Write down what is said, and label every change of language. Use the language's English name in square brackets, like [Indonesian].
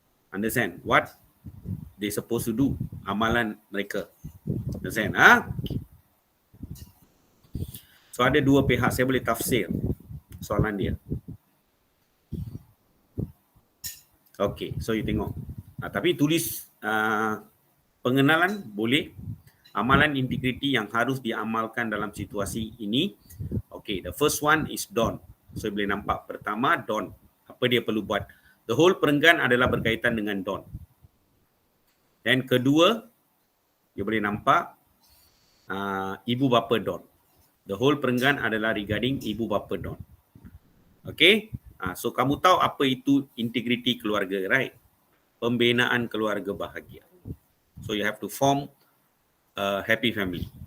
[English] Understand what they supposed to do, [Malay] amalan mereka. [English] Understand? [Malay] So, ada dua pihak. Saya boleh tafsir soalan dia. [English] Okey, so you [Malay] tengok. Tapi tulis pengenalan boleh. Amalan integriti yang harus diamalkan dalam situasi ini. [English] Okey, the first one is Don. So you [Malay] boleh nampak. Pertama, Don. Apa dia perlu buat? [English] The whole [Malay] perenggan adalah berkaitan dengan Don. Dan kedua, you boleh nampak ibu bapa Don. [English] The whole [Malay] perenggan adalah [English] regarding [Malay] ibu bapa Don. [English] Okay, so [Malay] kamu tahu apa itu integriti keluarga, [English] right? [Malay] Pembinaan keluarga bahagia. [English] So you have to form a happy family.